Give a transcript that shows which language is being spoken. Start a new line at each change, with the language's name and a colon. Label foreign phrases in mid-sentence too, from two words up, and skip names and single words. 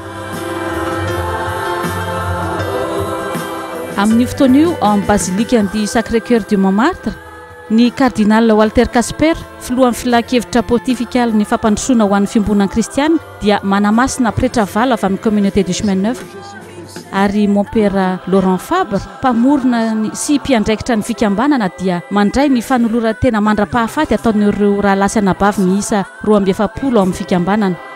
Malagasy: Amin'ny fotoana io ao amin'ny Basilique du Sacré-Cœur de Montmartre, ny cardinal Walter Casper, filohan'ny filakevitra pontificale ny fampandrosoana ho an'ny fiombonana kristiana dia manamasina pretra valo avy amin'ny communauté du chemin neuf ary
French: mon père
Malagasy: Laurent Fabre, mpamorona sy mpiandraikitra ny fikambanana dia mandray ny fanolora tena mandra-pahafaty ataon'ireo rahalasy anabavy miisa 27 ao amin'ny fikambanana.